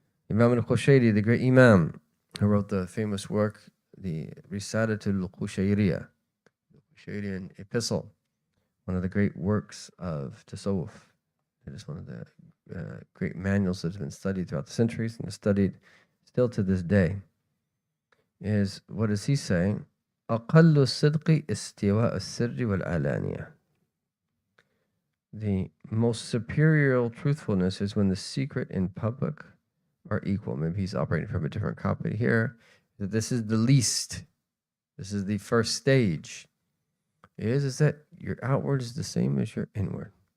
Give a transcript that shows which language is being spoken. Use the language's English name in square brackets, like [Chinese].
[English] Imam al-Qushayri, the great Imam, who wrote the famous work, the Risalatul Qushayriya, the Qushayrian epistle, one of the great works of Tasawwuf. It is one of the great manuals that has been studied throughout the centuries and is studied still to this day. Is, what does he say? [Arabic] أقل الصدق استواء السر والعلانية. [English] the most superior truthfulness is when the secret and public are equal. Maybe he's operating from a different copy here. That this is the least. This is the first stage. Is that your outward is the same as your inward.